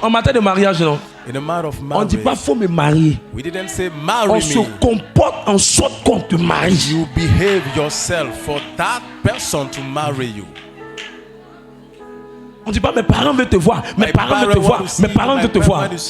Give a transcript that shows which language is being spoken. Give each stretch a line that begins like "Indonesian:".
French: En matière de mariage, non, on ne dit pas faut me marier. On se comporte en sorte qu'on te marie.
English: You behave yourself for that person to marry you.
French: On ne dit pas mes parents veulent te voir, mes parents veulent te voir, mes parents veulent te voir.